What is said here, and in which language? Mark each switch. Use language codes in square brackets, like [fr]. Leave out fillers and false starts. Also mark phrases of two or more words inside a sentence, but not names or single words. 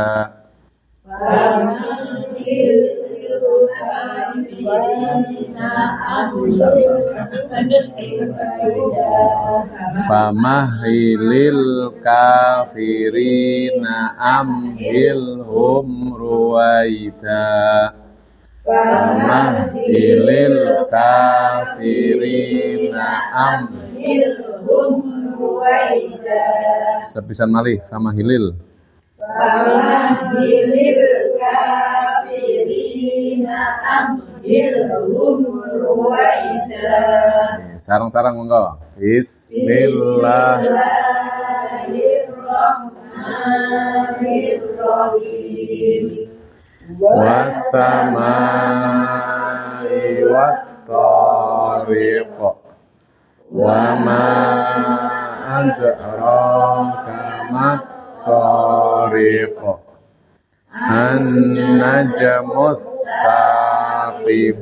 [ar] فمهل الكافرين أمهلهم رويدا. فمهل الكافرين أمهلهم رويدا. [jv] Sepisan malih famahhilil. [ar] فمهل الكافرين أمهلهم رويدا. [jv] Sarang-sarang monggo. [ar] بسم الله الرحمن الرحيم. والسماء والطارق. وما أدراك ما الطارق. النجم الثاقب.